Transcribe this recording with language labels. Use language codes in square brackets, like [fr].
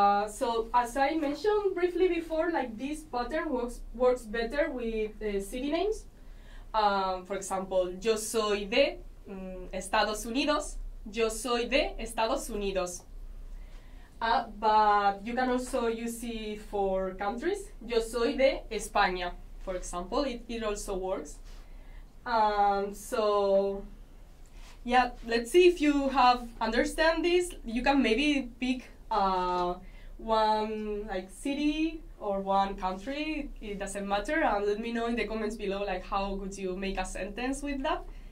[en] So as I mentioned briefly before, this pattern works better with city names. For example, [es] yo soy de Estados Unidos. Yo soy de Estados Unidos. [en] But you can also use it for countries. [es] Yo soy de España, [en] for example. It also works. So, yeah, let's see if you have understand this. You can maybe pick one city or one country. It doesn't matter. And let me know in the comments below how could you make a sentence with that.